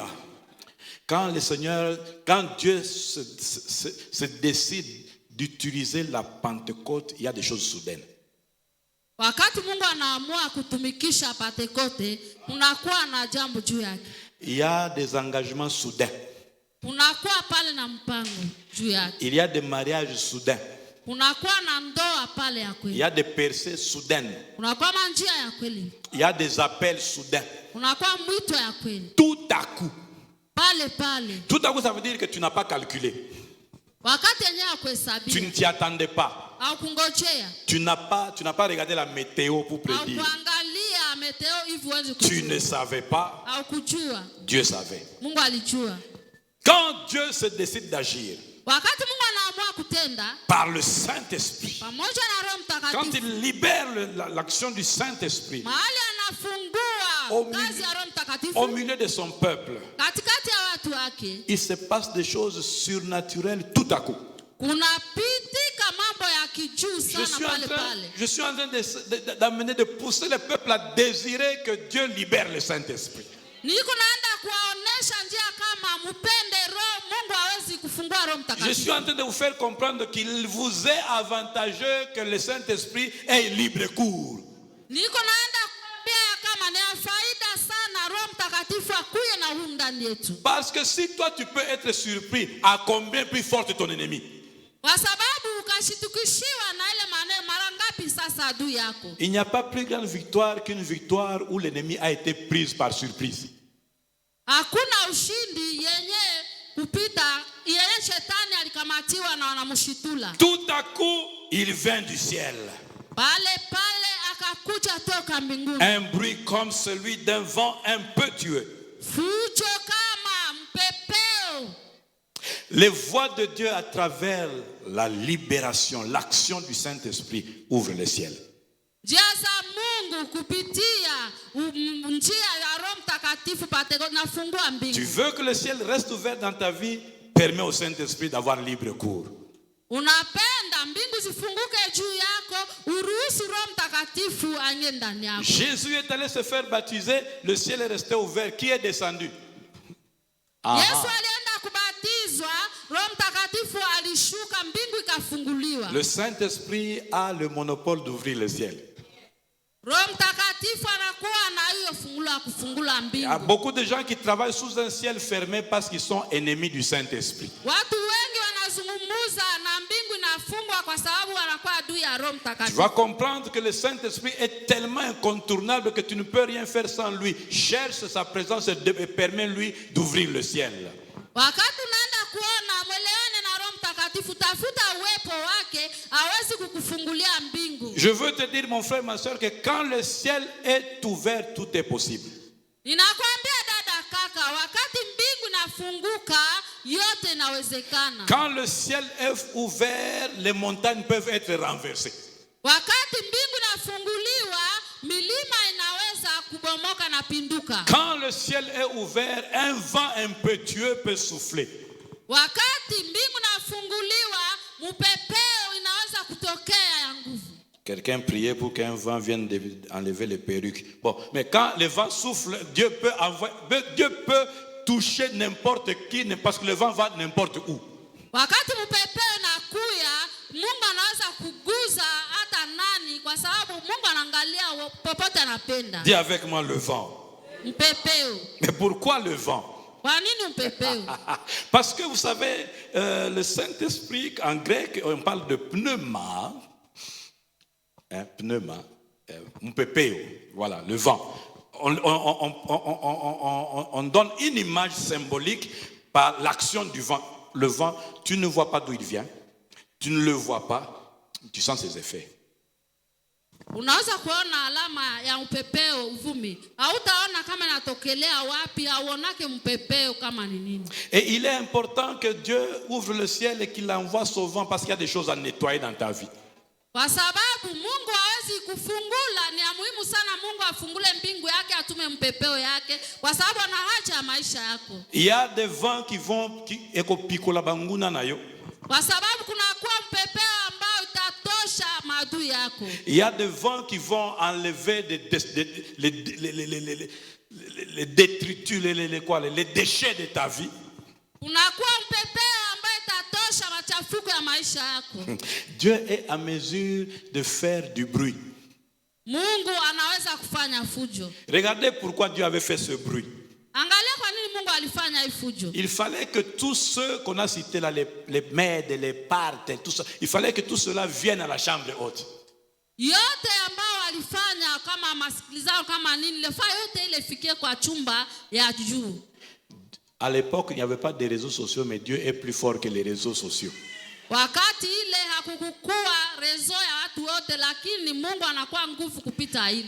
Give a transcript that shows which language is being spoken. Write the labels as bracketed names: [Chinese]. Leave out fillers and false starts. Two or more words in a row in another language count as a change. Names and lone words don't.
[French] Quand Dieu se décide d'utiliser la Pentecôte, il y a des choses soudaines. [Swahili] Wakati Mungu anaamua kutumikisha Pentecoste, kunakuwa na jambo juu yake. [French] Il y a des engagements soudains. [Swahili] Kunakuwa pale na mpango juu yake. [French] Il y a des mariages soudains. [Swahili] Kunakuwa na ndoa pale ya kweli. [French] Il y a des percées soudaines. [Swahili] Kunakuwa njia ya kweli. [French] Il y a des appels soudains. [Swahili] Kunakuwa mwito ya kweli. [French] Tout à coup. [Swahili] Pale. [French] Tout à coup, ça veut dire que tu n'as pas calculé. [Swahili] Wakati yenyewe kuhesabia. [French] Tu ne t'y attendais pas. [Swahili] Au kungojea. [French] Tu n'as pas regardé la météo pour prédire. [Swahili] Au kuangalia meteo hivi uweze kujua. [French] Tu ne savais pas. [Swahili] Au kujua. [French] Dieu savait. [Swahili] Mungu alijua. [French] Quand Dieu se décide d'agir, [Swahili] wakati Mungu anaamua kutenda [French] par le Saint-Esprit, [Swahili] pamoja na Roho Mtakatifu, [French] quand il libère l'action du Saint-Esprit [Swahili] mahali anafungua kazi ya Roho Mtakatifu [French] au milieu de son peuple, [Swahili] katikati ya watu wake, [French] il se passe des choses surnaturelles tout à coup. [Swahili] kunapitika mambo ya kijuu sana pale. [French] Je suis en train d'amener, de pousser le peuple à désirer que Dieu libère le Saint-Esprit. [Swahili] Niko naenda kuwaonesha njia kama mpende Roho, Mungu hawezi kufungua Roho Mtakatifu. [French] Je suis en train de vous faire comprendre qu'il vous est avantageux que le Saint-Esprit ait libre cours. [Swahili] Niko naenda kuambia kama ni faida sana Roho Mtakatifu akuye na humu ndani yetu. [French] Parce que si toi tu peux être surpris, à combien plus forte ton ennemi? [Swahili] Kwa sababu ukashitukishiwa na ile maneno mara ngapi sasa adui yako. [French] Il n'y a pas plus grande victoire qu'une victoire où l'ennemi a été pris par surprise. [Swahili] Hakuna ushindi yenye kupita yenye shetani alikamata wanakamatiwa na wanamshitula. [French] Tout à coup, il vint du ciel [Swahili] Pale akakuja toka mbinguni. [French] un bruit comme celui d'un vent impétueux. [Swahili] Fujo kama mpepeo. [French] Les voix de Dieu à travers la libération, l'action du Saint-Esprit ouvrent le ciel. [Swahili] Njia za Mungu kupitia njia ya Roho Mtakatifu nafungua mbingu. [French] Tu veux que le ciel reste ouvert dans ta vie? Permets au Saint-Esprit d'avoir libre cours. [Swahili] Unapenda mbingu zifunguke juu yako, uruhusu Roho Mtakatifu aingie ndani yako. [French] Jésus est allé se faire baptiser, le ciel est resté ouvert. Qui est descendu? [Swahili] Yesu alienda kubatizwa, Roho Mtakatifu alishuka, mbingu ikafunguliwa. [French] Le Saint-Esprit a le monopole d'ouvrir le ciel. [Swahili] Roho Mtakatifu anakuwa na hiyo fungulo ya kufungula mbingu. [French] Il y a beaucoup de gens qui travaillent sous un ciel fermé parce qu'ils sont ennemis du Saint-Esprit. [Swahili] Watu wengi wanazungumza na mbingu inafungwa kwa sababu wanakuwa adui ya Roho [French] Tu [Swahili] Mtakatifu. [French] vas comprendre que le Saint-Esprit est tellement incontournable que tu ne peux rien faire sans lui. Cherche sa présence et permets-lui d'ouvrir le ciel. [Swahili] Wakati unaenda kuona mwelewane na Roho Mtakatifu, tafuta uwepo wake, hawezi kukufungulia mbingu. [French] Je veux te dire, mon frère, ma soeur, que quand le ciel est ouvert, tout est possible. [Swahili] Ninakwambia dada kaka, wakati mbingu inafunguka, yote inawezekana. [French] Quand le ciel est ouvert, les montagnes peuvent être renversées. [Swahili] Wakati mbingu inafunguliwa, milima inaweza kubomoka na pinduka. [French] Quand le ciel est ouvert, un vent impétueux peut souffler. [Swahili] Wakati mbingu inafunguliwa, mpepeo inaweza kutokea ya nguvu. [French] Quelqu'un priait pour qu'un vent vienne enlever les perruques. Bon, mais quand le vent souffle, Dieu peut toucher n'importe qui, parce que le vent va n'importe où. [Swahili] Wakati mpepeo inakuya, Mungu anaweza kuguza hata nani kwa sababu Mungu anaangalia popote anapenda. [French] Dis avec moi le vent. [Swahili] Mpepeo. [French] Mais pourquoi le vent? [Swahili] Kwa nini mpepeo? [French] Parce que vous savez, le Saint-Esprit, en grec, on parle de pneuma. Pneuma, mpepeo, voilà, le vent. On donne une image symbolique par l'action du vent. Le vent, tu ne vois pas d'où il vient, tu ne le vois pas, tu sens ses effets. [Swahili] Unaweza kuona alama ya mpepeo uvumi. Hautaona kama inatokelea wapi, hauonake mpepeo kama ni nini. [French] Et il est important que Dieu ouvre le ciel et qu'il envoie son vent parce qu'il y a des choses à nettoyer dans ta vie. [Swahili] Kwa sababu Mungu hawezi kufungula, ni ya muhimu sana Mungu afungule mbingu yake, atume mpepeo yake kwa sababu ana haja ya maisha yako. [French] Il y a des vents qui vont [Lingala] ekopikola banguna na yo. [Swahili] Kwa sababu kuna kuwa mpepeo ambao itatosha maadui yako. [French] Il y a des vents qui vont enlever les détritus, les déchets de ta vie. [Swahili] Unakuwa mpepeo ambaye itatosha machafuko ya maisha yako. [French] Dieu est à mesure de faire du bruit. [Swahili] Mungu anaweza kufanya fujo. [French] Regardez pourquoi Dieu avait fait ce bruit. [Swahili] Angalia kwa nini Mungu alifanya hii fujo. [French] Il fallait que tous ceux qu'on a cités là, les maides, les partes, tout ça, il fallait que tout cela vienne à la chambre haute. [Swahili] Yote ambao walifanya kama masikilizao kama nini, lefaa yote ile fikie kwa chumba ya juu. [French] À l'époque, il n'y avait pas de réseaux sociaux, mais Dieu est plus fort que les réseaux sociaux. [Swahili] Wakati ile hakukukua rezo ya watu wote, lakini Mungu anakuwa nguvu kupita ile.